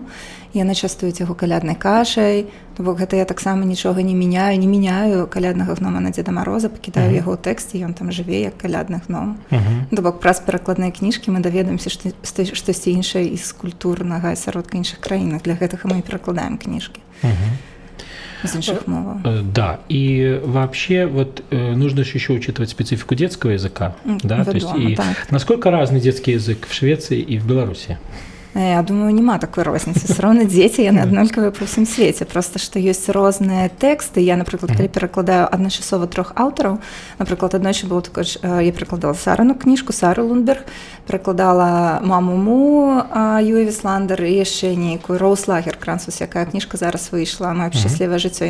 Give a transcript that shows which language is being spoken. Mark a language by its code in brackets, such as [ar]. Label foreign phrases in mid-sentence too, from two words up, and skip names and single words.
[be] Яны частуюць яго каляднай кашай, то бок гэта я таксама нічога не мяняю каляднага гнома на Дзеда Мароза, пакідаю яго ў тэксце, ён там жыве як калядны гном. То бок праз перакладныя кніжкі мы даведаемся штосьці іншае з культурнага асяродка іншых краінах. Для гэтага мы і перакладаем кніжкі з іншых моваў. [ru] Да, и вообще вот нужно еще учитывать специфику детского языка, да, то есть и насколько разный детский язык в Швеции и в Беларуси? [be] Я думаю, няма такой розніцы. Все роўна дзеці, яны аднолькавыя па ўсім свеце. Проста, што ёсць розныя тэксты. Я, напрыклад, калі перакладаю адначасова 3 аўтараў, напрыклад, аднойчы было такое, я перакладала Сарыну кніжку, Сару Лунберг, перакладала Маму Му, Юэ Вісландер і яшчэ нейкую Роуз Лагеркранц, якая кніжка зараз выйшла, «Маё шчаслівае жыццё».